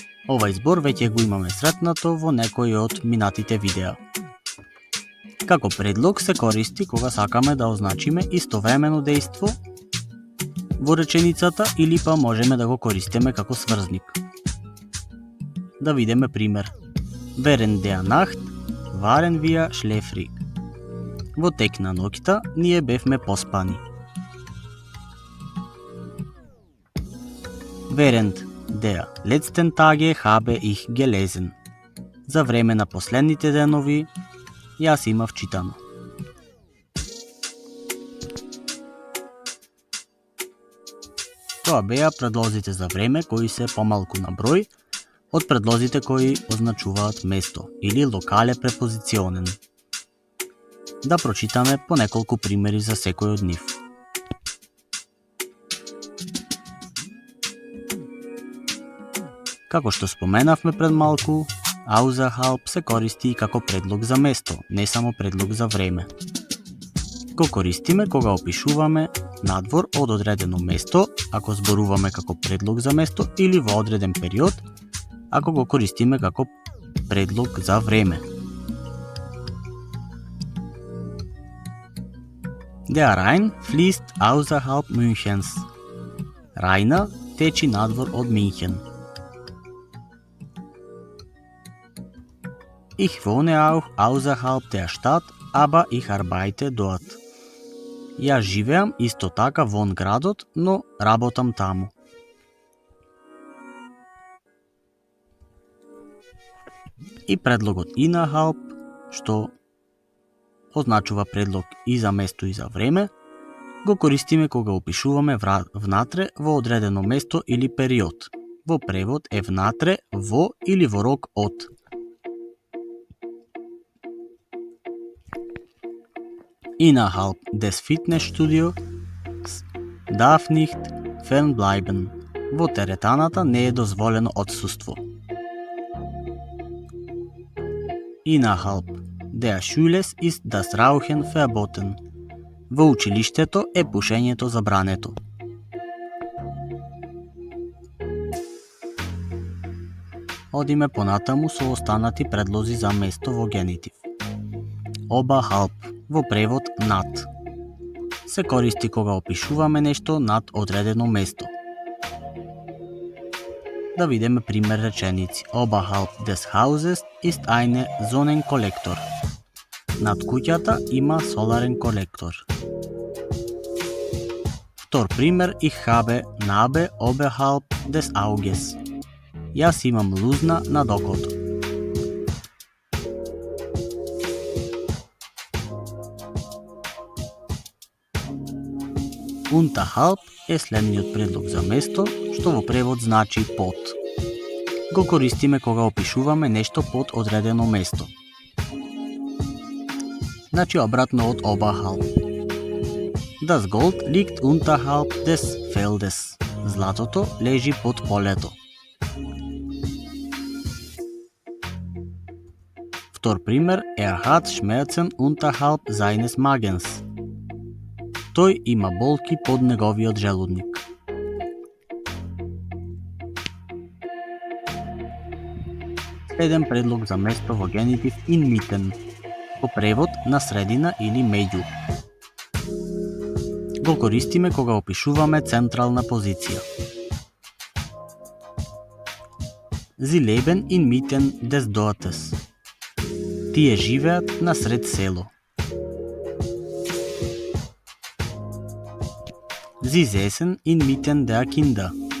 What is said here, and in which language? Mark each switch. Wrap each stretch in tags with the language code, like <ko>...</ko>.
<mk>Овај збор веќе го имаме сретнато во некој од минатите видеа. Како предлог се користи кога сакаме да означиме истовремено дејство во реченицата или па можеме да го користиме како сврзник. Да видиме пример.</mk> <de>Während der Nacht waren wir schläfrig.</de> <mk>Во тек на ноќта ние бевме поспани.</mk> <de>Während der letzten Tage habe ich gelesen.</de> <mk>За време на последните денови јас имав читано. Тоа беа предлозите за време кои се помалку на број од предлозите кои означуваат место или локале препозиционен. Да прочитаме по неколку примери за секој од нив. Како што споменавме пред малку, außerhalb се користи и како предлог за место, не само предлог за време. Го користиме кога опишуваме надвор од одредено место, ако зборуваме како предлог за место, или во одреден период, ако го користиме како предлог за време.</mk> <de>Der Rhein fließt außerhalb Münchens.</de> <mk>Рајна течи надвор од Минхен.</mk> <de>Ich wohne auch außerhalb der Stadt, aber ich arbeite dort.</de> <mk>Јас живеам исто така вон градот, но работам таму. И предлогот innerhalb, што означува предлог и за место и за време, го користиме кога опишуваме внатре во одредено место или период. Во превод е внатре, во или во рок од.</mk> <de>Innerhalb des Fitnessstudios darf nicht fernbleiben.</de> <mk>Во теретаната не е дозволено отсуство.</mk> <de>Innerhalb der Schules ist das Rauchen verboten.</de> <mk>Во училиштето е пушењето забрането. Одиме понатаму со останати предлози за место во генитив. Oberhalb, во превод над. Се користи кога опишуваме нешто над одредено место. Да видиме пример реченици.</mk> <de>Oberhalb des Hauses ist eine Sonnenkollektor.</de> <mk>Над куќата има соларен колектор. Втор пример,</mk> <de>ich habe Narbe oberhalb des Auges.</de> <mk>Јас имам лузна над окото. Unterhalb е следниот предлог за место, што во превод значи под. Го користиме кога опишуваме нешто под одредено место. Значи обратно од oberhalb.</mk> <de>Das Gold liegt unterhalb des Feldes.</de> <mk>Златото лежи под полето. Втор пример,</mk> <de>hat Schmerzen unterhalb seines Magens.</de> <mk>Тој има болки под неговиот желудник. Следен предлог за место во генитив inmitten, по превод на средина или меѓу. Го користиме кога опишуваме централна позиција.</mk> <de>Sie leben inmitten des Dorfes.</de> <mk>Тие живеат насред село.</mk> <de>Sie saßen inmitten der Kinder.</de>